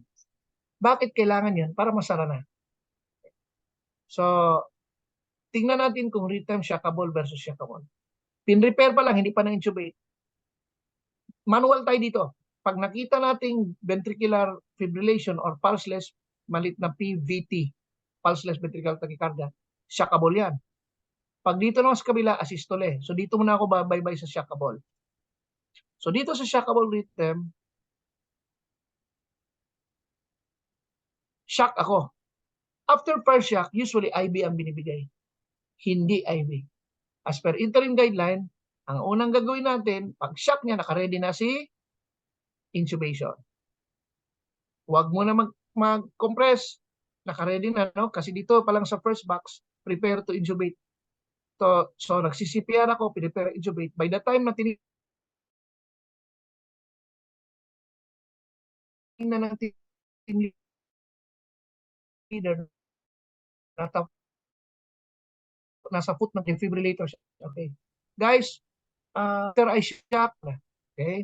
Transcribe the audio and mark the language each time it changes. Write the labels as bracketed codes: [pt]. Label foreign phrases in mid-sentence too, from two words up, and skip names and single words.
[tl] Bakit kailangan yun? Para masara na. So, tingnan natin kung [en] rhythm shockable versus shockable. [tl] Pin-repair pa lang, hindi pa na-intubate. Manual tayo dito. Pag nakita nating [en] ventricular fibrillation [tl] or pulseless, malit na PVT, [en] pulseless ventricular tachycardia, [tl] shockable yan. Pag dito naman sa kabila, asystole. So dito muna ako babaybay sa shockable. So dito sa [en] shockable rhythm, [tl] shock ako. [en] After first shock, [tl] usually IV ang binibigay. Hindi IV. [en] As per interim guideline, [tl] ang unang gagawin natin, pag shock niya, nakaready na si intubation. Huwag mo na mag-compress. Nakaready na, no? Kasi dito pa lang sa [en] first box, prepare to intubate. [tl] So nagsi-CPR ako, [en] prepare intubate. By the time [tl] na tinignan ng [en] team leader, [tl] nasa foot ng defibrillator siya. Okay. [en] Guys, after I shock na. Okay.